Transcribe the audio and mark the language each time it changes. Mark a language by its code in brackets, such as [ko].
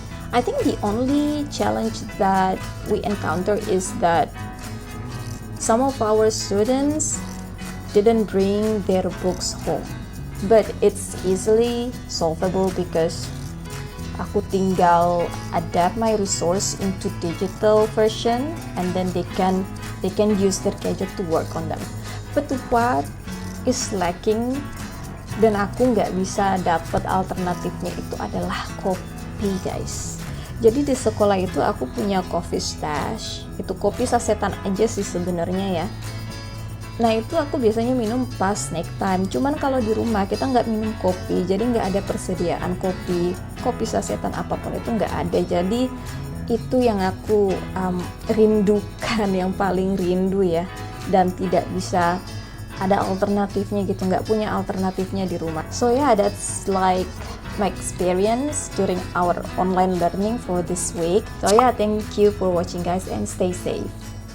[en] I think the only challenge that we encounter is that some of our students didn't bring their books home, but it's easily solvable because [id] aku tinggal [en] adapt my resource into digital version, and then they can use their gadget to work on them. But what is lacking [id] dan aku nggak bisa dapat alternatifnya itu adalah kopi guys. Jadi di sekolah itu aku punya [en] coffee stash, [id] itu kopi sasetan aja sih sebenarnya ya. Nah itu aku biasanya minum pas snack time. Cuman kalau di rumah kita nggak minum kopi, jadi nggak ada persediaan kopi sasetan apapun itu nggak ada. Jadi itu yang aku rindukan, yang paling rindu ya, dan tidak bisa ada alternatifnya gitu, nggak punya alternatifnya di rumah. [en] So yeah, that's like my experience during our online learning for this week. So yeah, thank you for watching guys and stay safe.